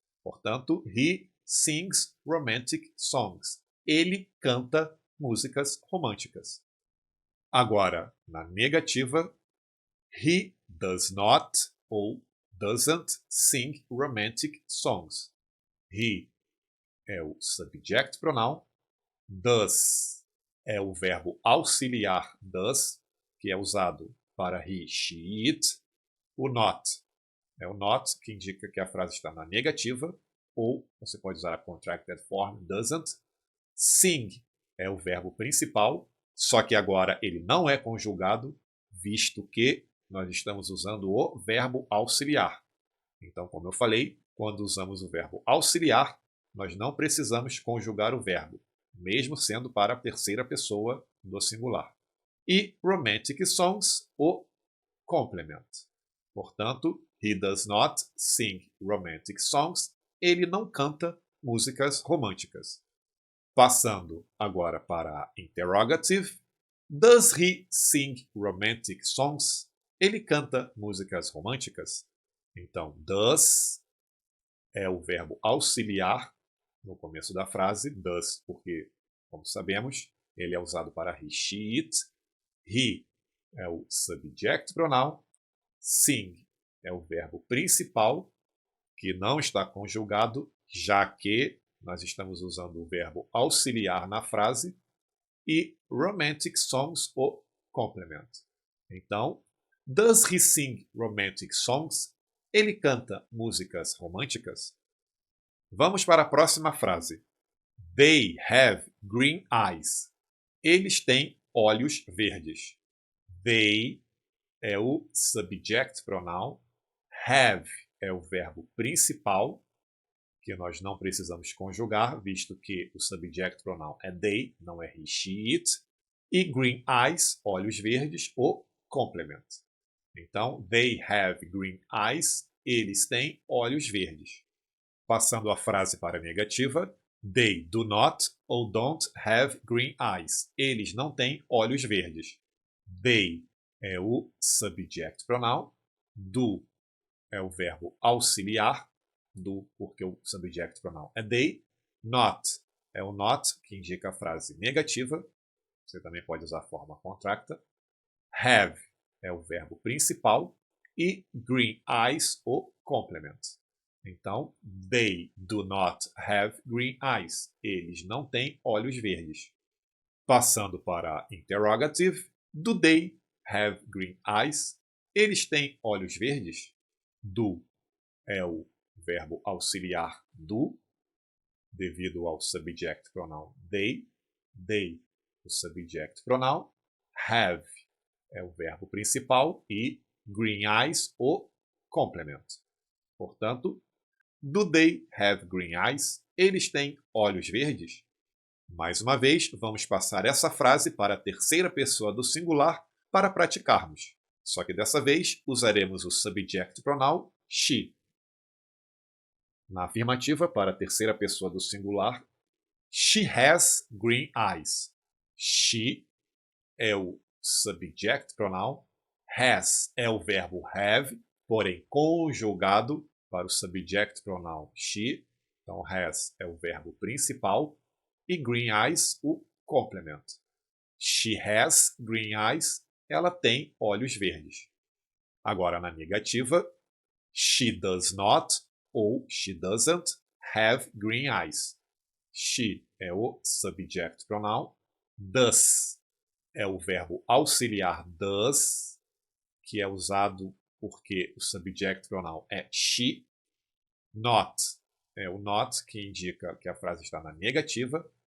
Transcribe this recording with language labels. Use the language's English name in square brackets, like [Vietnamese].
[English] Portanto, he sings romantic songs. [Portuguese] Ele canta músicas românticas. Agora, na negativa, [English] he does not ou doesn't sing romantic songs. [Portuguese] He é o subject pronoun, does é o verbo auxiliar does, que é usado para he, she, it. O not é o not, que indica que a frase está na negativa, ou você pode usar a contracted form doesn't. Sing é o verbo principal, só que agora ele não é conjugado, visto que nós estamos usando o verbo auxiliar. Então, como eu falei, quando usamos o verbo auxiliar, nós não precisamos conjugar o verbo, mesmo sendo para a terceira pessoa do singular. [English] E romantic songs, o complement. Portanto, he does not sing romantic songs. [Portuguese] Ele não canta músicas românticas. Passando agora para a interrogative. [English] Does he sing romantic songs? [Portuguese] Ele canta músicas românticas? Então, does é o verbo auxiliar no começo da frase. Does, porque, como sabemos, ele é usado para he, she, it. He é o subject pronoun. Sing é o verbo principal, que não está conjugado, já que nós estamos usando o verbo auxiliar na frase. [English] E romantic songs, o complement. Então, does he sing romantic songs? [Portuguese] Ele canta músicas românticas? Vamos para a próxima frase. [English] They have green eyes. [Portuguese] Eles têm olhos verdes. [English] They é o subject pronoun. [Portuguese] Have é o verbo principal, que nós não precisamos conjugar, visto que o subject pronoun é they, não é he, she, it. E green eyes, olhos verdes, o complement. [English] Então, they have green eyes. [Portuguese] Eles têm olhos verdes. Passando a frase para a negativa, [English] they do not ou don't have green eyes. [Portuguese] Eles não têm olhos verdes. They é o subject pronoun. Do é o verbo auxiliar. Do, porque o subject pronoun é they. Not é o not, que indica a frase negativa. Você também pode usar a forma contracta. Have é o verbo principal. [English] E green eyes, o complement. Então, they do not have green eyes. [Portuguese] Eles não têm olhos verdes. Passando para a interrogative, [English] do they have green eyes? [Portuguese] Eles têm olhos verdes? Do é o verbo auxiliar do, devido ao subject pronoun they. They, o subject pronoun. Have é o verbo principal e green eyes, o [English] complement. Portanto, do they have green eyes? [Portuguese] Eles têm olhos verdes? Mais uma vez, vamos passar essa frase para a terceira pessoa do singular para praticarmos. Só que dessa vez usaremos o subject pronoun she. Na afirmativa, para a terceira pessoa do singular, [English] she has green eyes. [Portuguese] She é o subject pronoun, has é o verbo have, porém conjugado para o subject pronoun she. Então, has é o verbo principal e green eyes o complement. [English] She has green eyes. [Portuguese] Ela tem olhos verdes. Agora, na negativa, [English] she does not ou she doesn't have green eyes. She é o subject pronoun. [Portuguese] Does é o verbo auxiliar does, que é usado porque o subject pronoun é she. Not é o not, que indica que a frase está na negativa.